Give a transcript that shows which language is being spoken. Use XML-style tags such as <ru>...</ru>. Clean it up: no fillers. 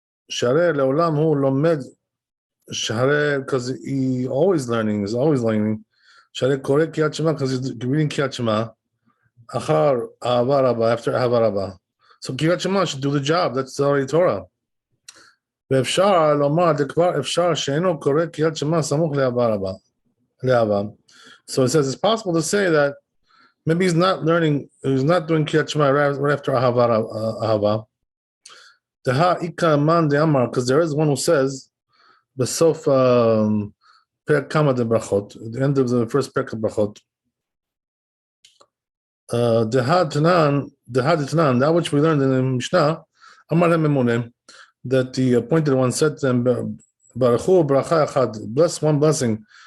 <he>Shareh le'olam hu lomed, Shareh,</he> <en>because he's always learning.</en> <he>Shareh koreh Kriyat Shema,</he> <en>because he's reading Kriyat Shema.</en> <he>Achar ahava rabba,</he> <en>after ahava rabba. So Kriyat Shema should do the job. That's already Torah.</en> <he>ואפשר לומר, כבר אפשר שאינו קורא קריאת שמע סמוך לאהבה.</he> <en>So it says it's possible to say that maybe he's not doing Kriyat Shema right after ahava.</en> <he>Deha ika man de'amar,</he> <en>because there is one who says,</en> <he>Besof Perek Kama de Brachot,</he> <en>at the end of the first Perek of Brachot,</en> <he>Deha Tanan,</he> <en>that which we learned in the Mishnah,</en> <he>Amar HaMemuneh,</he> <en>that the appointed one said to them,</en> <he>Baruch Hu bracha echad,</he> <en>bless one blessing.</en>